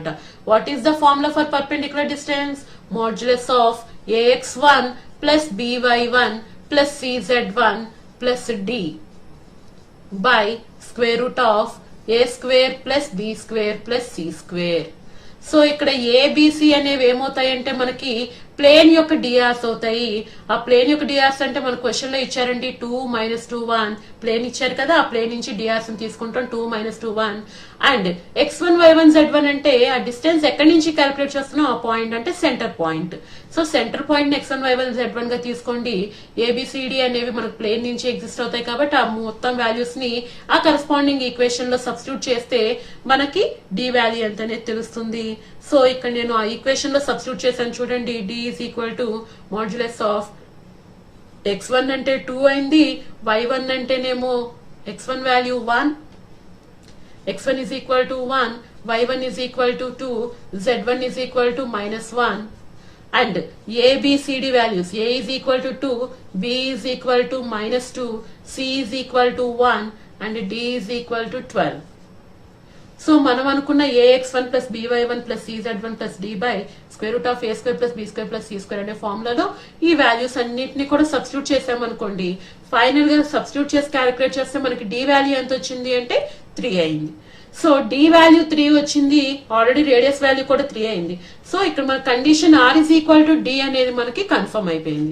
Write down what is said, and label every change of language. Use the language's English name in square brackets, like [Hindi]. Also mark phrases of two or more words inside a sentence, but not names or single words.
[English] What is the formula for perpendicular distance, modulus of ax1 plus by1 plus cz1 plus d by square root of a square plus b square plus c square. [Telugu] సో ఇక్కడ ఏబిసి అనేవి ఏమవుతాయంటే మనకి ప్లేన్ యొక్క డిఆర్స్ అవుతాయి. ఆ ప్లేన్ యొక్క డిఆర్స్ అంటే మన క్వశ్చన్ లో ఇచ్చారండి 2 - 2 1 ప్లేన్ ఇచ్చారు కదా, ఆ ప్లేన్ నుంచి డిఆర్స్ తీసుకుంటాం 2 - 2 1. అండ్ x1 y1 z1 అంటే ఆ డిస్టెన్స్ ఎక్కడి నుంచి క్యాలిక్యులేట్ చేస్తున్నాం ఆ పాయింట్ అంటే [English] center point. so center point [Telugu] x1 y1 z1 గా తీసుకోండి. ఏబిసిడి అనేవి మనకు ప్లేన్ నుంచి ఎగ్జిస్ట్ అవుతాయి కాబట్టి ఆ మొత్తం వాల్యూస్ ని ఆ [English] corresponding equation [Telugu] లో సబ్స్టిట్యూట్ చేస్తే మనకి [English] D value [Telugu] ఎంత అనేది తెలుస్తుంది. సో ఇక్కడ నేను ఆ ఈక్వేషన్ లో సబ్స్టిట్యూట్ చేశాను చూడండి. [English] D is equal to modulus of [Telugu] x1 అంటే 2 అయింది, y1 అంటేనేమో x1 వాల్యూ 1, [English] x1 is equal to 1, y1 is equal to 2, z1 is equal to -1. And A, B, C, D values. A is equal to 2, B is equal to -2, C is equal to 1, and D is equal to 12. [Telugu] సో మనం అనుకున్న [English] ax1 plus by1 plus cz1 plus d by square root of a² plus b² plus c² [Telugu] అనే ఫార్ములాలో ఈ వాల్యూస్ అన్నిటిని కూడా సబ్స్టిట్యూట్ చేసామనుకోండి. ఫైనల్ గా సబ్స్టిట్యూట్ చేసి క్యాలిక్యులేట్ చేస్తే మనకి [English] D value [Telugu] ఎంత వచ్చింది అంటే 3 అయింది. సో [English] D value [Telugu] 3 వచ్చింది, ఆల్రెడీ [English] radius value [Telugu] కూడా 3 అయింది. సో ఇక్కడ మన [English] condition R is equal to D [Telugu] అనేది మనకి కన్ఫర్మ్ అయిపోయింది.